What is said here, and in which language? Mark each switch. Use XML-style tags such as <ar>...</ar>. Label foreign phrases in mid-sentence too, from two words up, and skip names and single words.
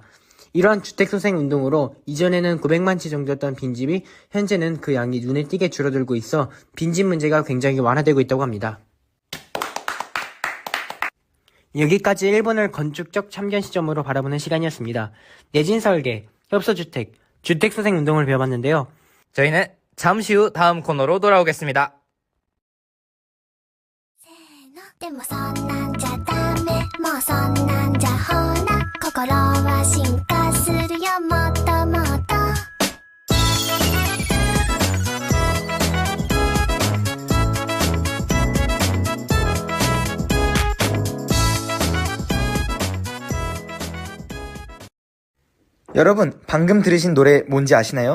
<ko>이러한 주택소생운동으로 이전에는 900만 채 정도였던 빈집이 현재는 그 양이 눈에 띄게 줄어들고 있어 빈집 문제가 굉장히 완화되고 있다고 합니다. 여기까지 일본을 건축적 참견 시점으로 바라보는 시간이었습니다. 내진 설계, 협소주택, 주택소생운동을 배워봤는데요. 저희는 잠시 후 다음 코너로 돌아오겠습니다.</ko> <ja>でもそんなんじゃダメもうそんなんじゃほら心は進化するよもっともっと</ja> <ko>여러분, 방금 들으신 노래 뭔지 아시나요?</ko>